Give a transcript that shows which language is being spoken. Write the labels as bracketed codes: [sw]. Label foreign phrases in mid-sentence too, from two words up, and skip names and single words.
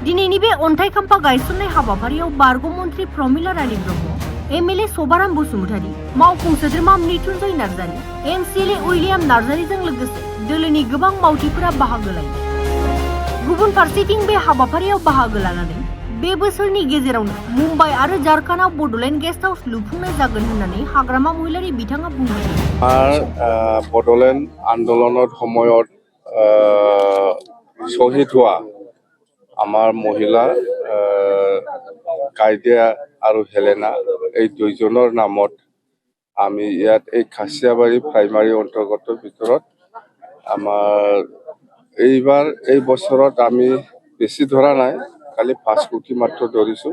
[brx] दिनैनि बे अन्थाइ खाम्फा गायसननाय हाबाफारियाव बारग' मन्त्रि प्रमिला रानी ब्रह्म, एमएलए सभाराम बसुमतारी, मावफुं सोद्रोमा मृत्युंजय नार्जारी, एमसिएलए उइलियाम नार्जारीजों लोगोसे दोलोनि गोबां मावथिफोरा बाहागो लायो। गुबुन फारसेथिं बे हाबाफारियाव बाहागो लानानै बे बोसोरनि गेजेरावनो मुम्बाइ आरो झारखान्डआव बड'लेण्ड गेस्ट हाउस लुफुंनाय जागोन होननानै हाग्रामा महिलारि बिथाङा बुंदों। [as] बड'लेण्ड आन्दोलনৰ সময়ত শ্বহীদ হোৱা আমাৰ মহিলা গাইদে আৰু হেলেনা এই দুইজনৰ নামত আমি ইয়াত এই খাচিয়াবাৰী প্ৰাইমাৰী অন্তৰ্গতৰ ভিতৰত আমাৰ এইবাৰ এই বছৰত আমি বেছি ধৰা নাই, খালি 5 কোটি মাত্ৰ ধৰিছোঁ।